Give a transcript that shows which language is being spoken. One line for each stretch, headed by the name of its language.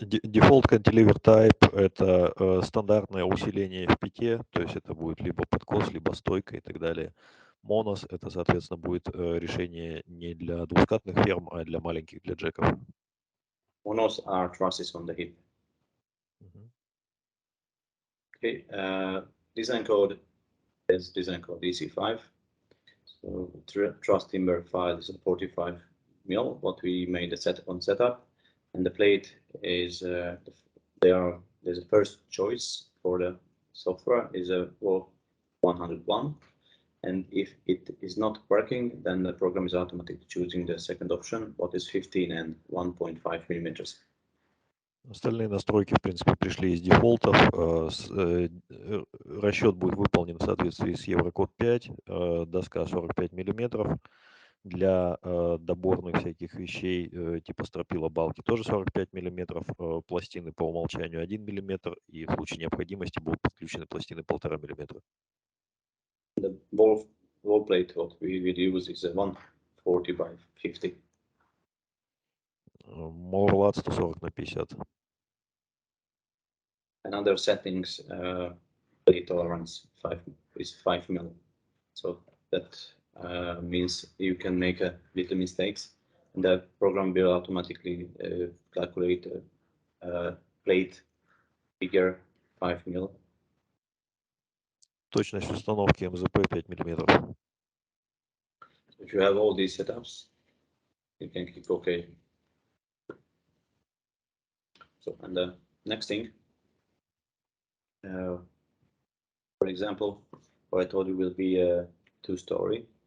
Russian: Default cantilever type — это стандартное усиление в пите, то есть это будет либо подкос, либо стойка и так далее. Monos — это, соответственно, будет решение не для двускатных ферм, а для маленьких, для джеков.
English: Monos are trusses on the hip. Okay, design code is design code EC5. So truss timber file is a 45 mil. What we made a setup, and the plate is there's a first choice for the software is a Wolf 101, and if it is not working, then the program is automatically choosing the second option, what is 15 and 1.5 millimeters.
Russian: Остальные настройки, в принципе, пришли из дефолтов. Расчет будет выполнен в соответствии с Еврокод 5, доска 45 мм. Для доборных всяких вещей типа стропила балки тоже 45 мм, пластины по умолчанию 1 мм, и в случае необходимости будут подключены пластины 1,5 мм.
English: The wall plate what we will use is a 140 by 50.
Russian: Moorlat 140 на 50.
English: Another settings plate tolerance is 5 mil. So that means you can make a little mistakes, and the program will automatically calculate a plate bigger 5 mil.
Russian: Точность установки МЗП 5 мм.
English: If you have all these setups, you can click OK. So, and the next thing, for example, what I told you will be a 2-story.